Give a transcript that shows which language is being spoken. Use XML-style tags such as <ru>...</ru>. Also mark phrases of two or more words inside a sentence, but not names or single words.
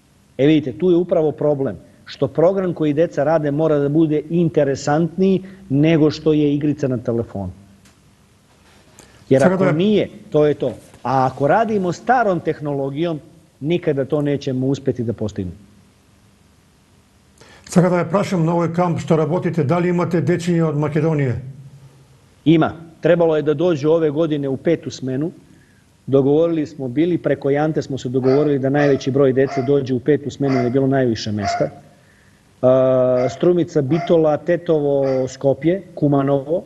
<sr>Vidite, tu je upravo problem. što program koji deca rade mora da bude interesantniji nego što je igrica na telefonu. Jer ako nije, to je to. A ako radimo starom tehnologijom, nikada to nećemo uspeti da postignemo.</sr> <mk>Сега да ја прашам на овој камп што работите, дали имате дечиња од Македонија?</mk> <sr>Ima. Trebalo je da dođu ove godine u 5. smenu. Dogovorili smo bili, preko Jante smo se dogovorili da najveći broj dece dođe u 5. smenu, jer je bilo najviše mesta. Strumica, Bitola, Tetovo, Skopje, Kumanovo.</sr>